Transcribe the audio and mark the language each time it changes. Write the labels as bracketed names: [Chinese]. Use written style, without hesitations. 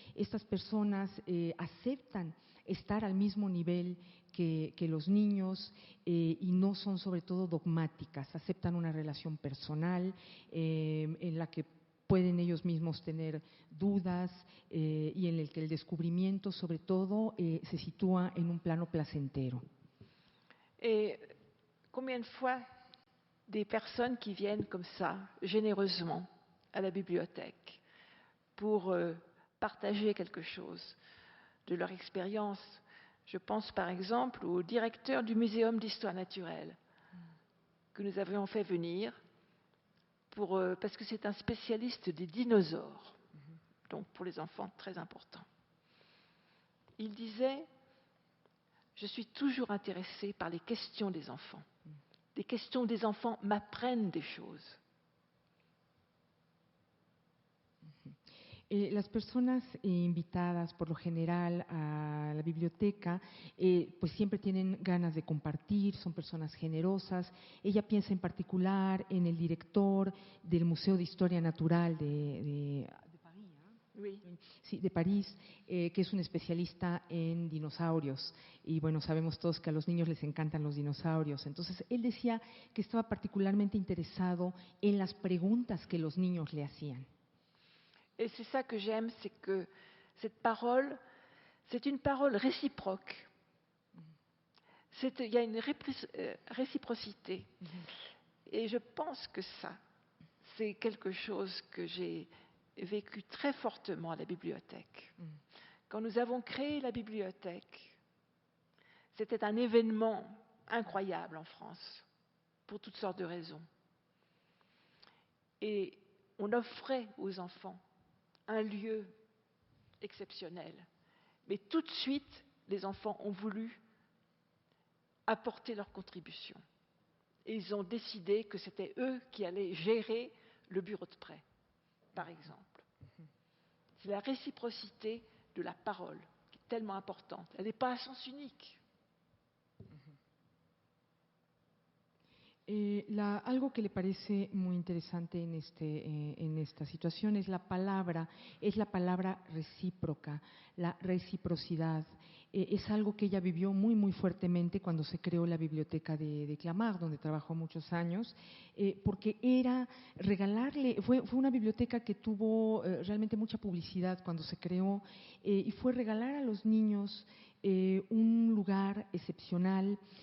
[Spanish] Estas personas aceptan estar al mismo nivel que los niños y no son sobre todo dogmáticas, aceptan una relación personal en la que pueden ellos mismos tener dudas y en el que el descubrimiento sobre todo se sitúa en un plano placentero. [French] Combien de fois des personnes qui viennent comme ça, généreusement, à la bibliothèque pour partager quelque chose de leur expérience. Je pense par exemple au directeur du Muséum d'histoire naturelle que nous avions fait venir parce que c'est un spécialiste des dinosaures, donc pour les enfants très important. Il disait « Je suis toujours intéressé par les questions des enfants. Les questions des enfants m'apprennent des choses. » [Spanish] Las personas invitadas por lo general a la biblioteca pues siempre tienen ganas de compartir, son personas generosas. Ella piensa en particular en el director del Museo de Historia Natural de París, [French] Oui. [Spanish] sí, de París, que es un especialista en dinosaurios. Y bueno, sabemos todos que a los niños les encantan los dinosaurios. Entonces, él decía que estaba particularmente interesado en las preguntas que los niños le hacían. [French] Et c'est ça que j'aime, c'est que cette parole, c'est une parole réciproque. Il y a une réciprocité. Et je pense que ça, c'est quelque chose que j'ai vécu très fortement à la bibliothèque. Quand nous avons créé la bibliothèque, c'était un événement incroyable en France, pour toutes sortes de raisons. Et on offrait aux enfants un lieu exceptionnel. Mais tout de suite, les enfants ont voulu apporter leur contribution. Et ils ont décidé que c'était eux qui allaient gérer le bureau de prêt, par exemple. C'est la réciprocité de la parole qui est tellement importante. Elle n'est pas à sens unique. [Spanish] Algo que le parece muy interesante en esta situación es la palabra recíproca, la reciprocidad. Es algo que ella vivió muy, muy fuertemente cuando se creó la biblioteca de Clamart, donde trabajó muchos años, porque era regalarle, fue una biblioteca que tuvo realmente mucha publicidad cuando se creó, y fue regalar a los niños un lugar excepcional,